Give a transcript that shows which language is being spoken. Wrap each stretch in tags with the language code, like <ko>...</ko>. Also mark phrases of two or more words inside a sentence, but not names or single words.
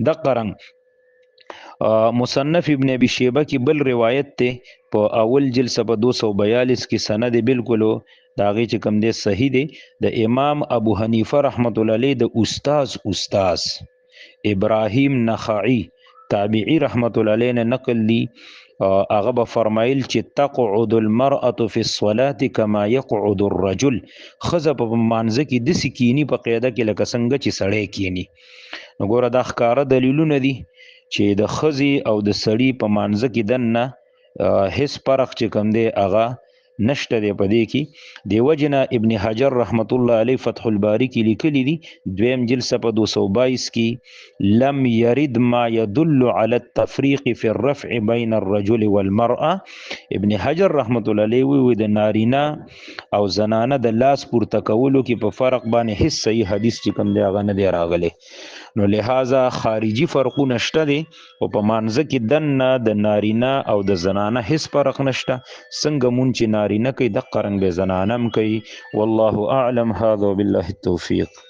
<ps>دقه رنګ مصنف ابن ابي شيبه کې بل روایت ته په اول جلسه په 242 کې سند بالکل دا غي چې کوم دی صحیح دی د امام ابو حنیفه</ps> <ar>رحمت الله علیه</ar> <ps>د استاد ابراهیم نخعی تابعی</ps> <ar>رحمت الله علیه</ar> <ps>نه نقل دی. هغه به فرمایل چې</ps> <ar>تقعد المرأة في الصلاة كما يقعد الرجل.</ar> <ps>خزه په مانځه کې داسې کینی په قاعده کې لکه څنګه چې سړی کینی. نو ګوره دا ښکاره دلیلونه دي چې د خزي او د سړي په مانځه کې دنه هیڅ فرق چې کوم دی هغه نشته دی په دې کې. د وجنه ابن حجر</ps> <ar>رحمت الله علیه</ar> <ps>فتح الباری کې لیکلی دي دویم جلسه په 222 کې</ps> <ar>لم يرد ما يدل على التفريق في الرفع بين الرجل والمرأة.</ar> <ps>ابن حجر</ps> <ar>رحمت الله علیه</ar> <ps>وی د نارینه او زنانه د لاس پورته کولو کې په فرق باندې هیڅ صحیح حدیث چې کوم دی هغه نه دی راغلی. نو لہذا خارجي فرقونه شته دي او په مانځه کې دنه د نارینه او د زنانه هیڅ فرق نشته. څنګه مونږ چې نارینه کوي دقه رنګ به زنانه هم کوي.</ps> <ar>والله اعلم. هذا وبالله التوفیق.</ar>